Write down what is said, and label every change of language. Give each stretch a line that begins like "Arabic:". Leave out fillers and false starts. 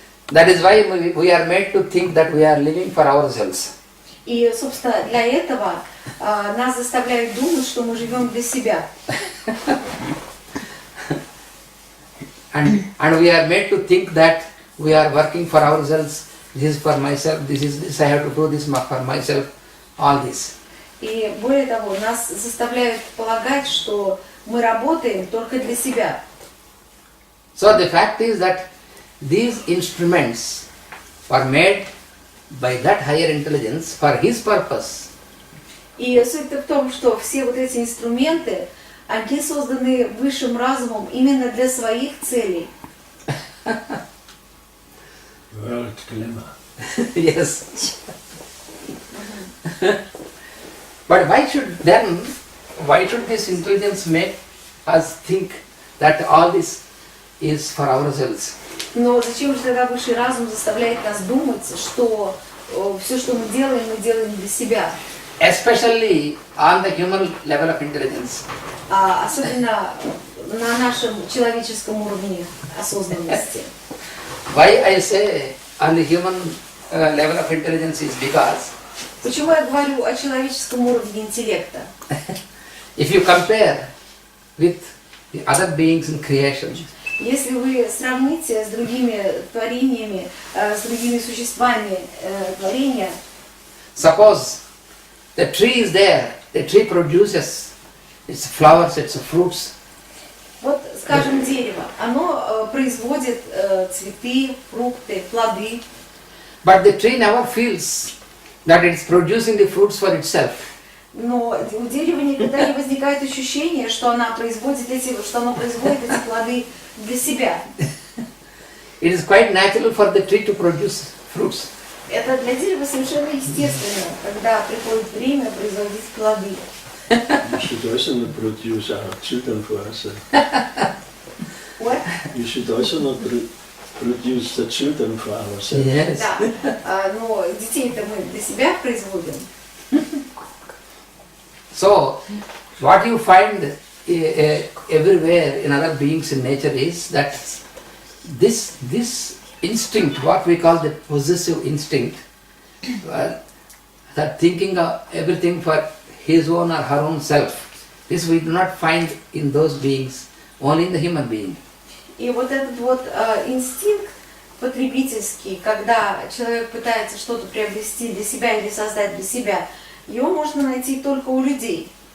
English: That is why we are made to think that we are living for ourselves.
Russian: И, собственно, для этого нас заставляют думать, что мы живем для себя.
English: And we are made to think that we are working for ourselves. This is for myself. This I have to do this for myself. All this.
Russian: И более того, нас заставляют полагать, что мы работаем только для себя.
English: So the fact is that these instruments were made by that higher intelligence for his purpose.
Russian: И суть в том, что все вот эти инструменты, они созданы высшим разумом именно для своих целей.
English: World dilemma. Yes. But why should this intelligence make us think that all this is for ourselves?
Russian: Но зачем же тогда высший разум заставляет нас думать, что все, что мы делаем для себя?
English: Especially on the human level of intelligence.
Russian: Особенно на нашем человеческом уровне осознанности.
English: Why I say on the human level of intelligence is because
Russian: почему я говорю о человеческом уровне интеллекта?
English: If you compare with the other beings in creation,
Russian: если вы сравните с другими творениями, с другими существами творения,
English: suppose the tree is there, the tree produces its flowers, its fruits.
Russian: вот, скажем, дерево, оно производит цветы, фрукты, плоды.
English: But the tree never feels that it is producing the fruits for itself.
Russian: Но у дерева никогда не возникает ощущение, что оно производит эти плоды для себя.
English: It is quite natural for the tree to produce fruits.
Russian: Это для дерева совершенно естественно, когда приходит время производить плоды.
English: You should also not produce our children for us. What? You should also not produce the children for ourselves. Yes.
Russian: Да, но детей-то мы для себя производим.
English: So, what you find everywhere in other beings in nature is that this instinct, what we call the possessive instinct, that thinking of everything for his own or her own self, this we do not find in those beings, only in the human being.
Russian: И вот этот вот инстинкт потребительский, когда человек пытается что-то приобрести для себя или создать для себя, его можно найти только у людей.